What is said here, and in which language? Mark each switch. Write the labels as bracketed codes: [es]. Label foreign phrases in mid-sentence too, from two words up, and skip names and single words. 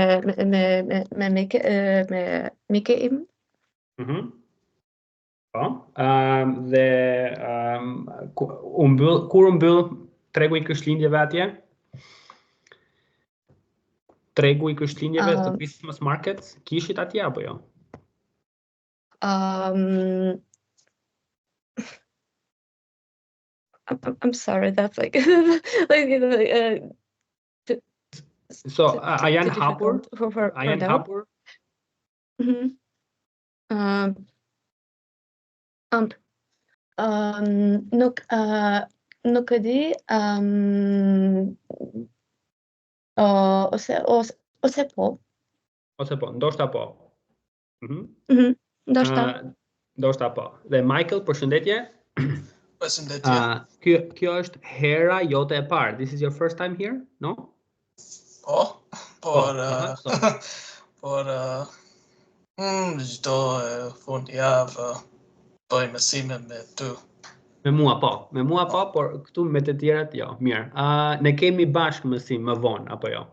[sq] Me mike im. Po. Dhe kur u mbyll tregu I Krishtlindjeve atje? Tregu I Krishtlindjeve të [en] Christmas markets, [sq] kishit atje apo jo? [en] I'm sorry, that's like [sq] So, a janë hapur? A janë hapur? Nuk e di, ose po. Ose po, ndoshta po. Ndoshta po. Dhe Michael, përshëndetje. Përshëndetje. Kjo është hera jote e parë. [en] This is your first time here, no? [sq] Por çdo fundjavë bëj mësime me ty. Me mua po, por këtu me të tjerat jo. Mirë. Ne kemi bashkë mësim më vonë apo jo?